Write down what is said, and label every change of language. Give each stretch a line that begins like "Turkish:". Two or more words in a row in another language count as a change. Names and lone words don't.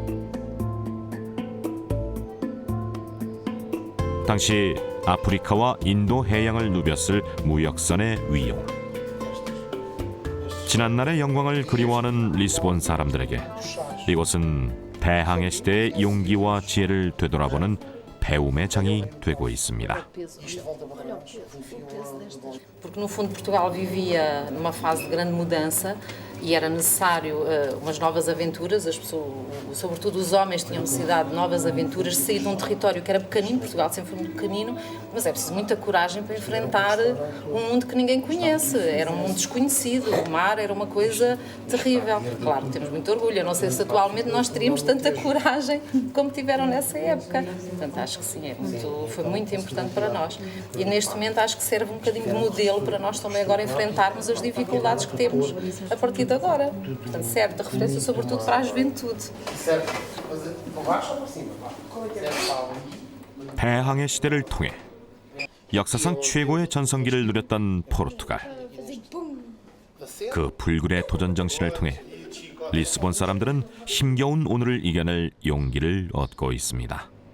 Korean: 당시 아프리카와 인도 해양을 누볐을 무역선의 위용. 지난날의 영광을 그리워하는 리스본 사람들에게 이곳은 대항해 시대의 용기와 지혜를 되돌아보는 배움의 장이 되고 있습니다.
Portuguese: Porque no fundo Portugal vivia numa fase de grande mudança e era necessário umas novas aventuras, as pessoas, sobretudo os homens, tinham necessidade de novas aventuras, de sair de um território que era pequenino, Portugal sempre foi muito pequenino, mas é preciso muita coragem para enfrentar um mundo que ninguém conhece, era um mundo desconhecido, o mar era uma coisa terrível. Claro, temos muito orgulho, eu não sei se atualmente nós teríamos tanta coragem como tiveram nessa época. Portanto, acho que sim, foi muito importante para nós. E neste momento acho que serve um bocadinho de modelo para nós também agora enfrentarmos as dificuldades que temos a partir de agora. Portanto, serve de referência sobretudo para a juventude.
Korean: 대항해 시대를 통해 역사상 최고의 전성기를 누렸던 포르투갈. 그 불굴의 도전 정신을 통해 리스본 사람들은 힘겨운 오늘을 이겨낼 용기를 얻고 있습니다.